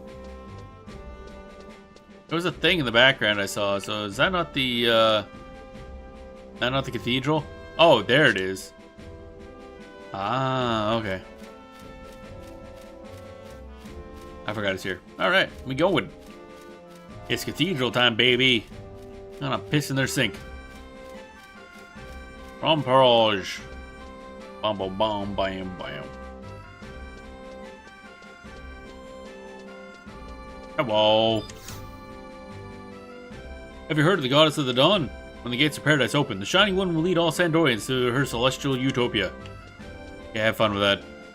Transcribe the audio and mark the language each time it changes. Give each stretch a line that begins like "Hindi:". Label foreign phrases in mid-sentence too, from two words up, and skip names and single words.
English: There was a thing in the background I saw, so is that not the, cathedral? Oh, there it is. Ah, okay. I forgot it's here. Alright, we going. It's cathedral time, baby. I'm gonna piss in their sink. Romparage. Bam, bam, bam, bam, bam. Hello. Have you heard of the Goddess of the Dawn? When the gates of paradise open, the Shining One will lead all Sandorians to her celestial utopia. Yeah, have fun with that.